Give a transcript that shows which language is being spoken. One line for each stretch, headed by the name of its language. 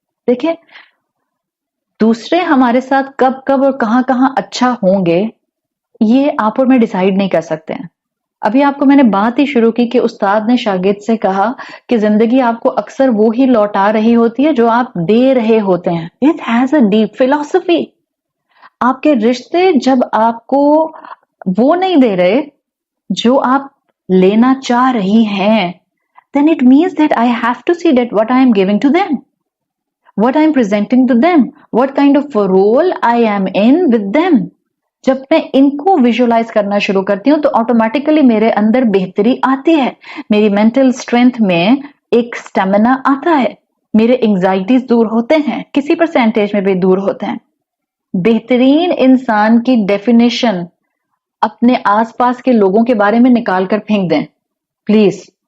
Urdu: دیکھیں دوسرے ہمارے ساتھ کب کب اور کہاں کہاں اچھا ہوں گے یہ آپ اور میں ڈیسائیڈ نہیں کر سکتے ہیں. ابھی آپ کو میں نے بات ہی شروع کی کہ استاد نے شاگرد سے کہا کہ زندگی آپ کو اکثر وہی لوٹا رہی ہوتی ہے جو آپ دے رہے ہوتے ہیں.
English: It has a deep philosophy.
Urdu: آپ کے رشتے جب آپ کو وہ نہیں دے رہے جو آپ لینا چاہ رہی ہیں
English: then it means that I have to see that what I am giving to them, what I am presenting to them, what kind of a role I am in with them.
Urdu: جب میں ان کو visualise کرنا شروع کرتی ہوں تو automatically میرے اندر بہتری آتی ہے، میری مینٹل اسٹرینتھ میں ایک اسٹیمنا آتا ہے، میرے انگزائٹیز دور ہوتے ہیں، کسی پرسینٹیج میں بھی دور ہوتے ہیں. بہترین انسان کی ڈیفینیشن اپنے آس پاس کے لوگوں کے بارے میں نکال کر پھینک دیں پلیز.